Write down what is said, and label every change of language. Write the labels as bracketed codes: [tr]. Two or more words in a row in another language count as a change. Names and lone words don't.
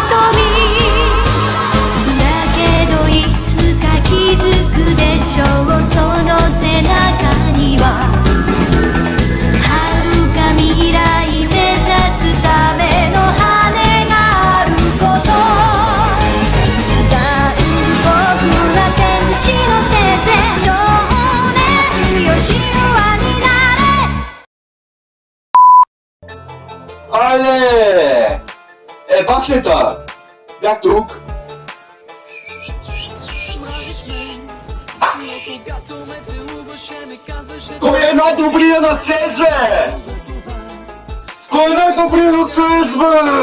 [ja] だけどいつか気づくでしょうその背中には未来目指すための羽があること残酷な天使の手で少年よ神話になれ [bg] Ale! Бахнета! Бях тук! Кой е най-добрият на ЦЕЗ, бе? Кой е най-добрият на ЦЕЗ, бе?